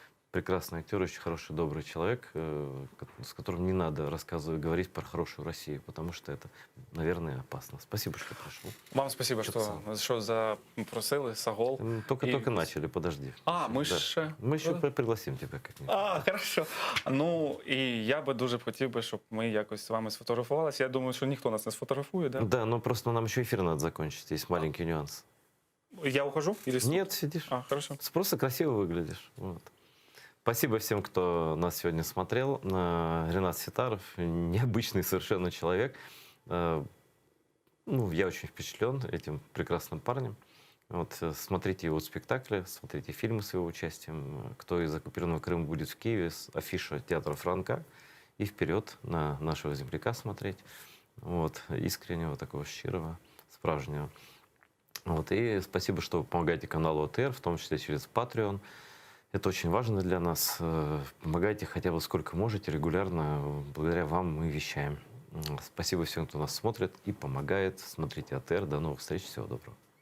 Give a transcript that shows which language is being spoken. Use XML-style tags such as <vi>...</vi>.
<ru>Прекрасный актер, очень хороший, добрый человек, с которым не надо рассказывать, говорить про хорошую Россию, потому что это, наверное, опасно. Спасибо, что пришел. Вам спасибо,</ru> <uk>що запросили,</uk> <ru>Сагол. Только начали, подожди. Мы ще... Мы еще пригласим тебя как-нибудь. Хорошо.</ru> <uk>Ну, і я би дуже хотів би, щоб ми якось з вами сфотографувалися. Я думаю, що ніхто нас не сфотографує, да?</uk> <ru>Да, но просто нам еще эфир надо закончить, есть маленький нюанс. Я ухожу? Или... Нет, сидишь. Хорошо. Просто красиво выглядишь. Вот. Спасибо всем, кто нас сегодня смотрел. Ренат Ситаров, необычный совершенно человек. Ну, я очень впечатлен этим прекрасным парнем, Вот, смотрите его спектакли, смотрите фильмы с его участием. Кто из оккупированного Крыма будет в Киеве, афиша театра Франка. И вперед на нашего земляка смотреть. Вот, искреннего, такого</ru> <uk>щирого, справжнего.</uk> <ru>Вот, и спасибо, что вы помогаете каналу АТР, в том числе через Patreon. Это очень важно для нас. Помогайте хотя бы сколько можете, регулярно. Благодаря вам мы вещаем. Спасибо всем, кто нас смотрит и помогает. Смотрите АТР. До новых встреч. Всего доброго.</ru>